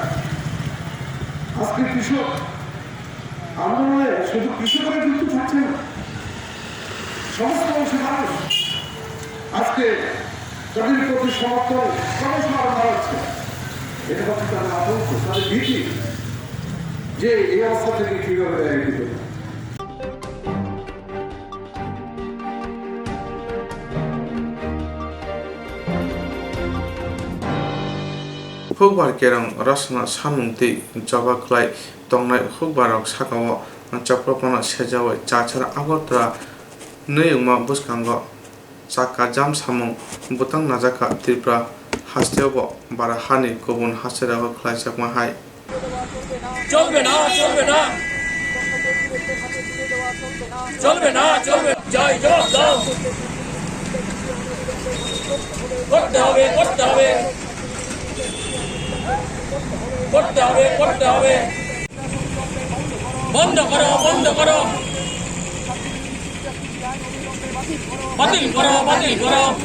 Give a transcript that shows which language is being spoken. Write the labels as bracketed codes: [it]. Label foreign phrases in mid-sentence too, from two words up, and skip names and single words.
[bn] আজকে কৃষক আন্দোলনে শুধু কৃষকেরা যুক্ত থাকছে না, সমস্ত অংশের মানুষ আজকে তাদের প্রতি সমর্থন ক্রমশ আরো বাড়াচ্ছে। এটা হচ্ছে তাদের আতঙ্ক, তাদের ভীতি যে এই অবস্থা থেকে কিভাবে রেহাই দিতে হবে। [trp] Hukbar kerang rasna samungti jaba klai tongnai hukbarok sakao chapropana sejawe chachara agotra neuma buskango chaka jam samung butang najaka tripura hasteobo bara hani kobun haserago klai chakma hai [bn] চলবে না চলবে না চলবে না চলবে জয় জবাব দাও করতে হবে করতে হবে করতে হবে করতে হবে বন্ধ করো বন্ধ করো বাতিল করো বাতিল করো